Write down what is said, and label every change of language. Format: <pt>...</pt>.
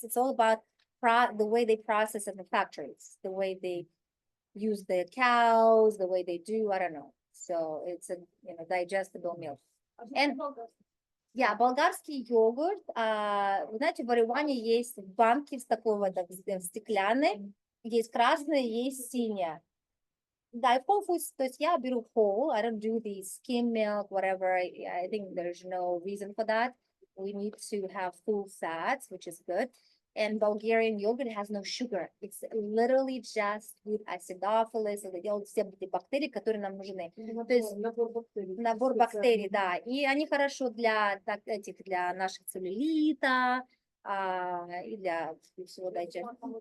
<en>It's all about the way they process in the factories, the way they use the cows, the way they do, I don't know. So it's a digestible milk.</en> <ru>And болгарский йогурт, вы знаете, в Ереване есть банки с такого стеклянной, есть красная, есть синяя.</ru> <en>Да, Whole Foods,</en> <ru>то есть я беру</ru> <en>whole, I don't do the skim milk, whatever, I think there's no reason for that. We need to have full fats, which is good. And Bulgarian yogurt has no sugar. It's literally just good acidophilus,</en> <ru>все эти бактерии, которые нам нужны. То есть набор бактерий, да. И они хорошо для наших целлюлита и для всего дайджеста.</ru>